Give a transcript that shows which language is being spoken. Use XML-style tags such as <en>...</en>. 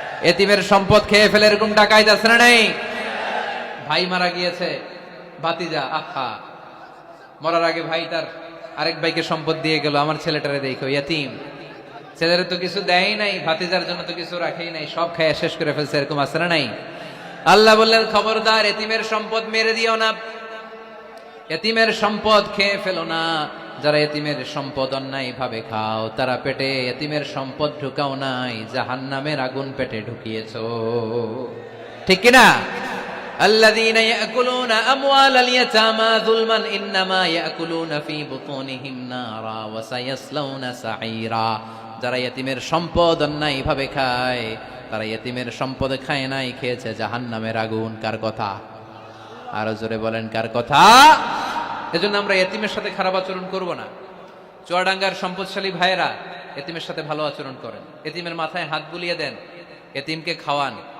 <bn>ইতিমের সম্পদ খেয়ে ফেলে এরকম ডাকাইত আছে না নাই? ভাই মারা গিয়েছে, ভাতিজা আহা, মরার আগে ভাই তার আরেক ভাইকে সম্পদ দিয়ে গেল, আমার ছেলেটারে দেখো ইতিম, ছেলের তো কিছু দেয় নাই, ভাতিজার জন্য তো কিছু রাখেই নাই, সব খাইয়া শেষ করে ফেলছে, এরকম আছে না নাই? আল্লাহ বললেন খবরদার, ইতিমের সম্পদ মেরে দিও না। এতিমের সম্পদ খেয়ে ফেলো না। যারা এতিমের সম্পদ অন্যায় ভাবে খাও, তারা পেটে এতিমের সম্পদ ঢুকাও নাই, জাহান্নামের আগুন পেটে ঢুকিয়েছো। ঠিক কিনা?</bn> <ar>الذين يأكلون أموال اليتامى ظلما إنما يأكلون في بطونهم نارا وسيصلون سعيرا।</ar> <bn>যারা এতিমের সম্পদ অন্যায় ভাবে খায়, তারা এতিমের সম্পদ খায় নাই, খেয়েছে জাহান্নামের আগুন। কার কথা? আরো জোরে বলেন, কার কথা? এজন্য আমরা এতিমের সাথে খারাপ আচরণ করব না। চুয়াডাঙ্গার সম্পদশালী ভাইয়েরা এতিমের সাথে ভালো আচরণ করেন, এতিমের মাথায় হাত বুলিয়ে দেন, এতিমকে খাওয়ান।</bn>